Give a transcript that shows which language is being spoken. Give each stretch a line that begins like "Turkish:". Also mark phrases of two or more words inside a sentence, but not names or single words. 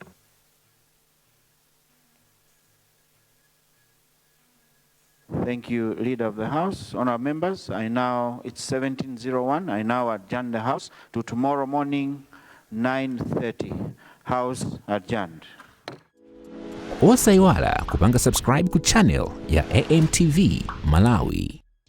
English: Thank you, Leader of the House. Honourable members, it's 17:01. I now adjourn the House to tomorrow morning, 9:30. House adjourned.
Nyanja: Osaiwala kupanga subscribe ku channel ya AMTV Malawi.